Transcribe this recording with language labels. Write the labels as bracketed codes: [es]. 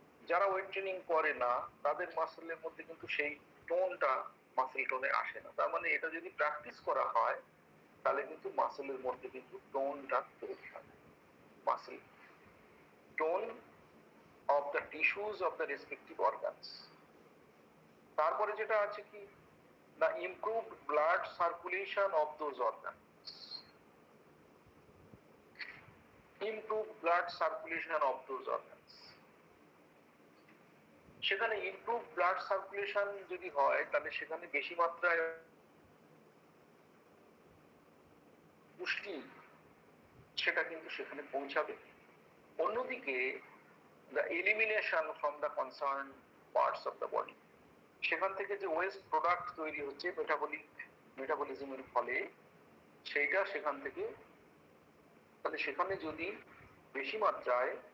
[bn] যারা weight training করে না তাদের মাসেলের মধ্যে কিন্তু সেই টোনটা মাসেল টোনে আসে না। তার মানে এটা যদি প্র্যাকটিস করা হয় তাহলে কিন্তু মাসেলের মধ্যে কিন্তু টোনটা তৈরি হয়। [en] Muscle tone of the tissues of the respective organs. [bn] তারপরে যেটা আছে কি [en] the improved blood circulation of those organs. Improved blood circulation of those organs. [bn] সেখানে [en] improved blood circulation [bn] যদি হয় তাহলে সেখানে বেশি মাত্রায় পুষ্টি সেটা কিন্তু সেখানে পৌঁছাবে। অন্যদিকে [en] the elimination from the concerned parts of the body, [bn] সেখান থেকে যে ওয়েস্ট প্রোডাক্ট তৈরি হচ্ছে মেটাবলিজমের ফলে সেইটা সেখান থেকে, তাহলে সেখানে যদি বেশি মাত্রায়